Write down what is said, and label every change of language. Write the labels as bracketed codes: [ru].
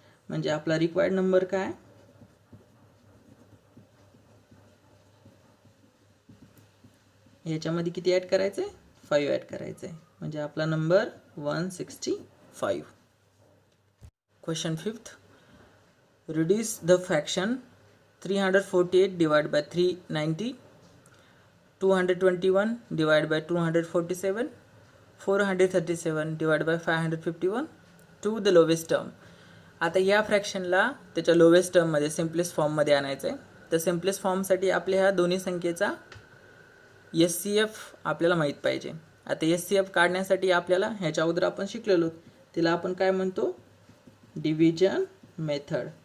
[mr] म्हणजे आपला required number काय, ह्याच्यामध्ये किती ॲड करायचं आहे, 5 ॲड करायचं आहे. म्हणजे आपला number 165. Question 5th. [en] Reduce the fraction 348 divide by 390, 221 divide by 247, 437 divide by 551 to the lowest term. [mr] आता या फ्रॅक्शनला त्याच्या लोवेस्ट टर्ममध्ये सिम्पलेस्ट फॉर्ममध्ये आणायचं आहे. तर सिम्पलेस्ट फॉर्मसाठी आपल्या ह्या दोन्ही संख्येचा SCF आपल्याला माहीत पाहिजे. आता SCF काढण्यासाठी आपल्याला ह्याच्या अगोदर आपण शिकलेलो, तिला आपण काय म्हणतो, डिव्हिजन मेथड.